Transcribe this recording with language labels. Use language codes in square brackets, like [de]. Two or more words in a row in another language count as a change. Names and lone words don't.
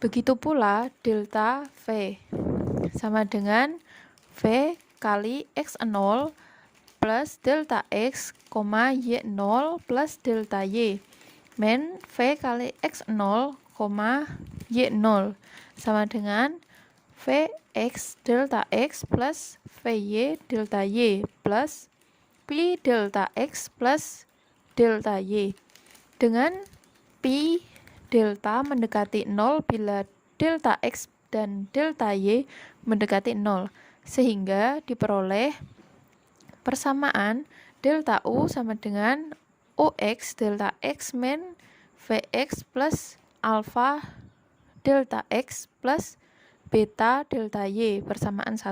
[id] Begitu pula delta V sama dengan V kali X0 plus delta X, Y0 plus delta Y. Min V kali X0, Y0 sama dengan Vx delta X plus Vy delta Y plus Pi delta X plus delta Y. Dengan Pi delta mendekati 0 bila delta X dan delta Y mendekati 0, sehingga diperoleh persamaan delta U sama dengan Ux delta X min Vx plus alpha delta X plus beta delta Y, persamaan 1.